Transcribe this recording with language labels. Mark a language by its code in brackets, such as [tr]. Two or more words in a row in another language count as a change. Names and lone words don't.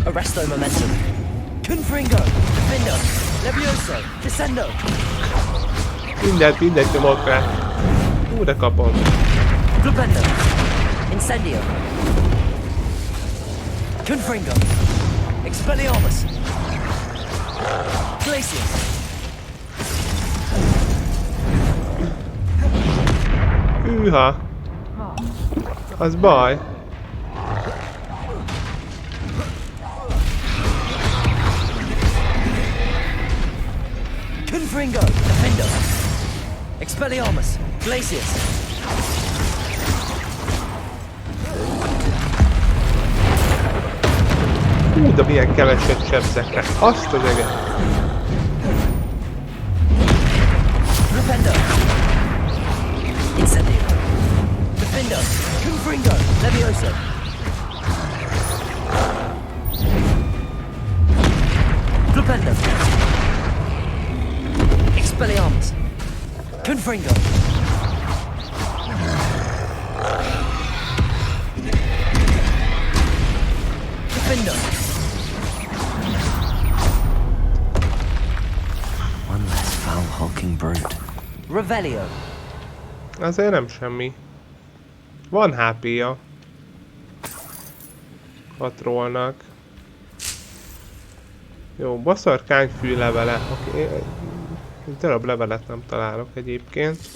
[hu] Presto momentum. Confringo. Defendo. Levioso. Descendo. Mindent nyomok rá. De kapom. Flipendo. Incendio. Confringo. Expelliarmus. Glacius. Hűha. Az baj. Confringo. Defendo. Expelliarmus. Glacius. Hú, de milyen keveset sebzek rá. Azt az eget. Flipendo. Incendio. Defendo. Confringo. Levioso. Flipendo. Expelliarmus. Confringo. Defendo. [en] One less foul hulking brute. [hu] Revelio. Azért nem semmi. Van HP-ja. A trollnak. Jó, baszarkányfű levele. Oké. Egy darab levelet nem találok egyébként.